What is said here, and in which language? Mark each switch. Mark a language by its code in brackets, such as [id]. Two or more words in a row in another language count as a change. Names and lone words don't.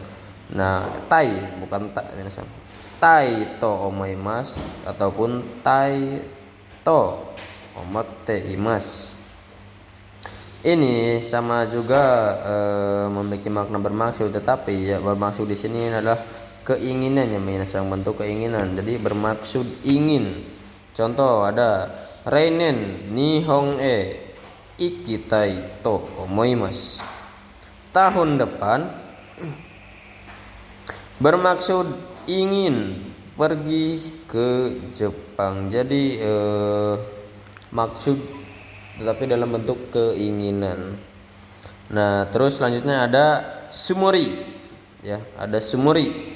[id] Nah, tai bukan ta minasang. [ja] たいと思います [id] ataupun [ja] たいと思っています. [id] Ini sama juga memiliki makna bermaksud, tetapi ya bermaksud di sini adalah keinginan ya minasang, bentuk keinginan. Jadi bermaksud ingin. Contoh ada [ja] 来年 日本 行きたい と 思います. [id] Tahun depan bermaksud ingin pergi ke Jepang. Jadi maksud tetapi dalam bentuk keinginan. Nah, terus selanjutnya ada sumori ya, ada sumori.